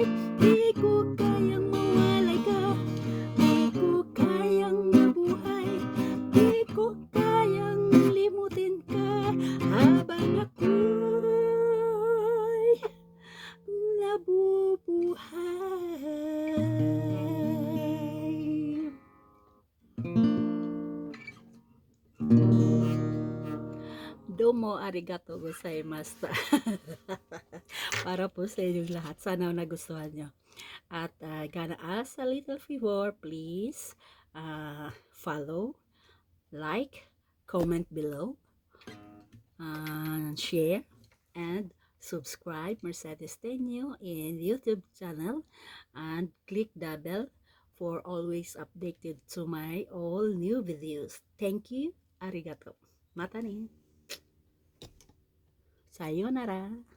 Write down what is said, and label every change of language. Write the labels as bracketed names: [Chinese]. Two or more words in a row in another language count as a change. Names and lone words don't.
[Filipino] Di ko kayang mawalay ka, di ko kayang mabuhay, di ko kayang limutin ka habang ako'y nabubuhay. [Japanese] どうもありがとうございます. [Filipino] Para po sa inyong lahat. Sana nagustuhan nyo. [English] At gonna ask a little favor, please follow, like, comment below, share, and subscribe Mercedes Tenyo in YouTube channel, and click the bell for always updated to my all new videos. Thank you. [Japanese] ありがとう。またに. Sayonara.